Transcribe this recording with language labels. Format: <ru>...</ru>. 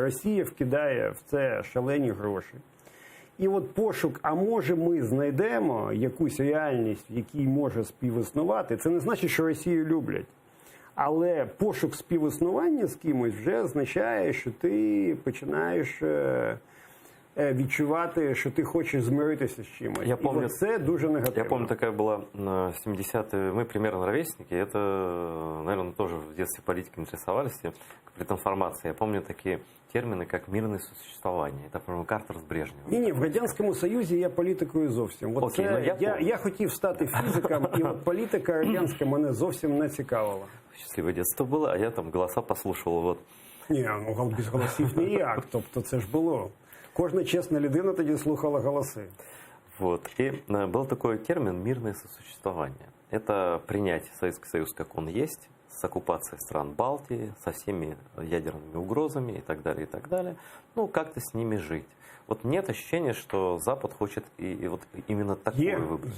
<uk>Росія вкидає в це шалені гроші. І от пошук, а може ми знайдемо якусь реальність, в якій може співіснувати, це не значить, що Росію люблять. Але пошук співіснування з кимось вже означає, що ти починаєш відчувати,</uk> <ru>что ты хочешь</ru> <uk>змиритися</uk> <ru>с чем-то. Я помню, вот это дуже негативно. Я помню, такая была в 70-е, мы примерно ровесники, это, наверное, тоже в детстве политикой интересовались, политинформацией. Я помню такие термины, как мирное сосуществование. Это, по-моему, Картер с Брежневым.</ru> <uk>Ні, в Радянському Союзі я політикою зовсім. От Окей, це, ну, я хотів стати фізиком, і от політика радянська мене зовсім не цікавила.</uk> <ru>Счастливое детство было, а я там голоса послушал. Вот.</ru> <uk>Ні, ну без голосів ніяк. Тобто це ж було. Кожна чесна людина тоді слухала голоси.</uk> <ru>Вот. И был такой термин «мирное сосуществование». Это принять Советский Союз, как он есть, с оккупацией стран Балтии, со всеми ядерными угрозами и так далее, ну, как-то с ними жить. Вот нет ощущения, что Запад хочет и вот именно такое выбрать.</ru>